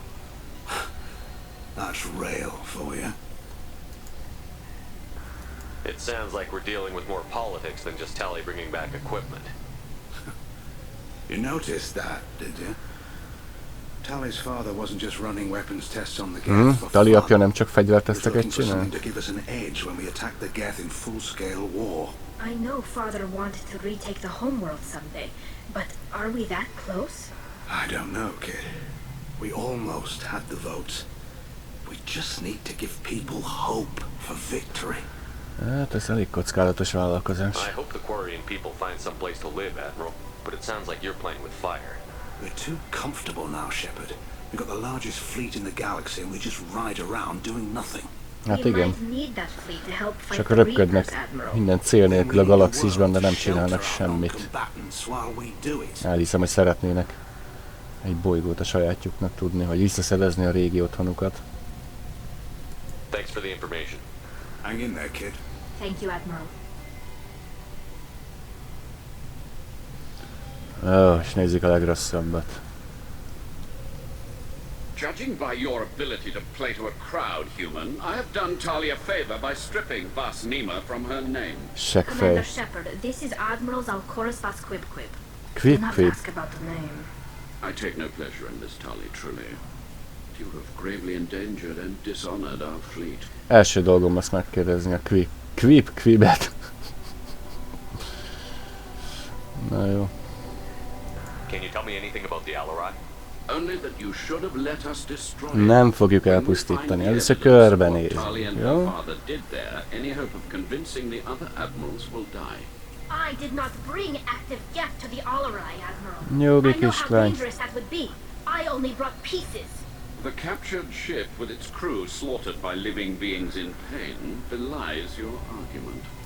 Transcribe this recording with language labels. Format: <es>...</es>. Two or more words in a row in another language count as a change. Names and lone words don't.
<en>That's Rail for you. It sounds like we're dealing with more politics than just Tali bringing back equipment. You noticed that, did you? Tali's father wasn't just running weapons tests on the Geth for Tali fun.</en> <hu>apja nem csak</hu> <en>He was</en> <hu>fegyverteszteket</hu> <en>looking for</en> <hu>csinál?</hu> <en>something to give us an edge when we attacked the Geth in full-scale war. I know father wanted to retake the homeworld someday, but are we that close? I don't know, kid. We almost had the votes. We just need to give people hope for victory.</en> <hu>Hát ez elég kockázatos vállalkozás.</hu> <en>I hope the Quarian people find some place to live, Admiral, but it sounds like you're playing with fire. We're too comfortable now, Shepard. We've got the largest fleet in the galaxy and we just ride around doing nothing.</en> <hu>Hát</hu> <en>We</en> <hu>igen.</hu> <en>might need that fleet to help fight</en> <hu>Csak</hu> <en>the</en> <hu>röpködnek</hu> <en>Reapers, Admiral.</en> <hu>minden cél nélkül a galaxisban, de nem csinálnak semmit. Elhiszem, hogy szeretnének egy bolygót a sajátjuknak tudni, hogy visszaszerezni a régi otthonukat.</hu> <en>Thanks for the information. Hang in there, kid. Thank you, Admiral.</en> <hu>És nézzük a legrosszabbat.</hu> <en>Judging by your ability to play to a crowd, human, I have done Tali a favor by stripping Vas Nima from her name.</en> <hu>Seggfej.</hu> <en>Commander Shepard, this is Admiral Zalkoris Vas Quib Quib. Do Quib not Quib. ask about the name. I take no pleasure in this, Tali, truly. You have gravely endangered and dishonored our fleet.</en> <hu>Első dolgom azt megkérdezni a Quibet. Na jó.</hu> <en>Can you tell me anything about the Alarai? Only that you should have let us destroy it.</en> <hu>Nem fogjuk elpusztítani. Először körbenézni. Jó?</hu> <en>Father did there. Any hope of convincing the other admirals will die. I did not bring active Geth to the Alarai, Admiral.</en> <hu>Jó,</hu> <en>I know how</en> <hu>kislány.</hu> <en>dangerous that would be. I only brought pieces. The captured ship with its crew slaughtered by living beings in pain belies your argument.</en>